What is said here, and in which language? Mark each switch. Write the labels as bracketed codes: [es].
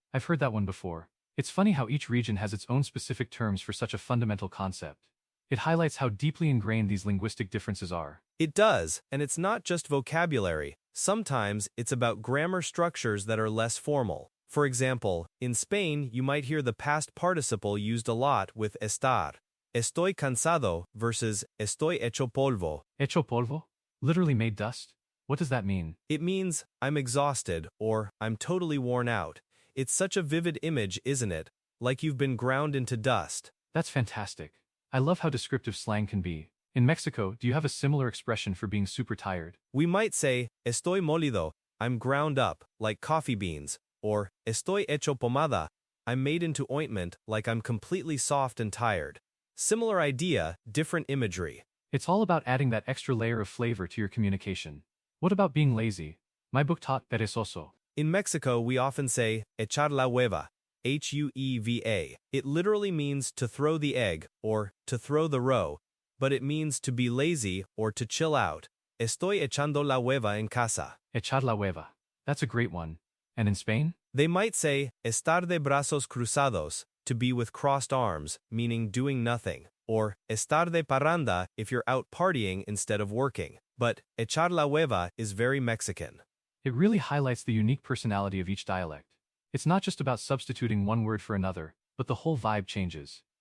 [en] I've heard that one before. It's funny how each region has its own specific terms for such a fundamental concept. It highlights how deeply ingrained these linguistic differences are. It does, and it's not just vocabulary. Sometimes it's about grammar structures that are less formal. For example, in Spain you might hear the past participle used a lot with estar. [es] Estoy cansado versus estoy hecho polvo. Hecho polvo? [en] Literally made dust? What does that mean? It means I'm exhausted or I'm totally worn out. It's such a vivid image, isn't it? Like you've been ground into dust. That's fantastic. I love how descriptive slang can be. In Mexico, do you have a similar expression for being super tired? We might say, [es] estoy molido, [en] I'm ground up, like coffee beans, or [es] estoy hecho pomada, [en] I'm made into ointment, like I'm completely soft and tired. Similar idea, different imagery. It's all about adding that extra layer of flavor to your communication. What about being lazy? My book taught perezoso. In Mexico, we often say, [es] echar la hueva, [en] H-U-E-V-A. It literally means to throw the egg, or to throw the roe, but it means to be lazy or to chill out. [es] Estoy echando la hueva en casa. Echar la hueva. [en] That's a great one. And in Spain? They might say, [es] estar de brazos cruzados, [en] to be with crossed arms, meaning doing nothing, or [es] estar de parranda [en] if you're out partying instead of working. But [es] echar la hueva [en] is very Mexican. It really highlights the unique personality of each dialect. It's not just about substituting one word for another, but the whole vibe changes.